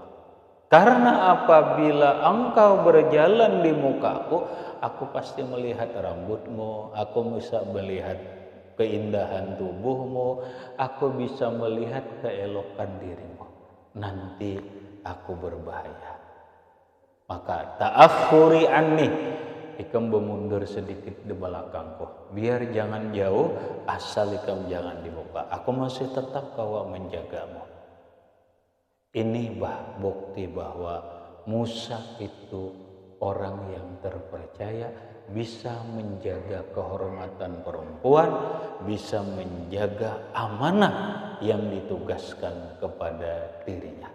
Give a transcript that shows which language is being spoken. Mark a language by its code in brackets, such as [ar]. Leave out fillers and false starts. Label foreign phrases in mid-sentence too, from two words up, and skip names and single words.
[id] Karena apabila engkau berjalan di mukaku, aku pasti melihat rambutmu, aku bisa melihat keindahan tubuhmu, aku bisa melihat keelokan dirimu. Nanti aku berbahaya. Maka [ar] تأخري عني, [bjn] ikam bermundur sedikit di belakangku. Biar jangan jauh, asal ikam jangan di muka. Aku masih tetap kawa menjagamu. [id] Ini bukti bahwa Musa itu orang yang terpercaya, bisa menjaga kehormatan perempuan, bisa menjaga amanah yang ditugaskan kepada dirinya.